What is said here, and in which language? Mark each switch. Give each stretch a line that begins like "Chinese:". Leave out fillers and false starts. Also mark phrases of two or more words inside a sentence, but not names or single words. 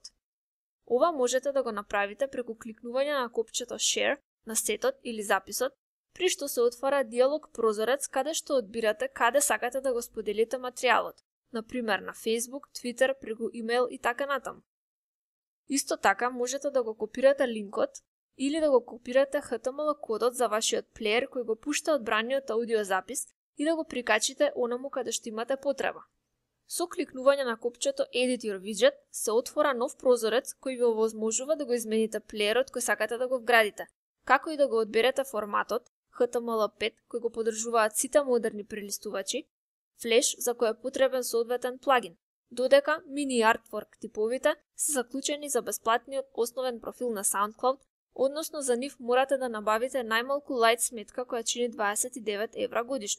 Macedonian: Ова можете да го направите преку кликнување на копчето Share на сетот или записот, при што се отвара диалог прозорец каде што одбирате каде сакате да го споделите материјалот, например на Facebook, Twitter, преку имейл и така натаму. Исто така можете да го копирате линкот или да го копирате HTML кодот за вашиот плеер кој го пушта одбраниот аудиозапис и да го прикачите онаму каде што имате потреба. Со кликнување на копчето
English: Edit your widget
Macedonian: се отвора нов прозорец кој ви овозможува да го измените плеерот кој сакате да го вградите, како и да го одберете форматот HTML5 кој го поддржуваат сите модерни прелистувачи, Flash за кој е потребен соодветен плагин, додека Mini Artwork типовите се заклучени за бесплатниот основен профил на SoundCloud, односно за нив морате да набавите најмалку лајт сметка која чини 29 евра годишно.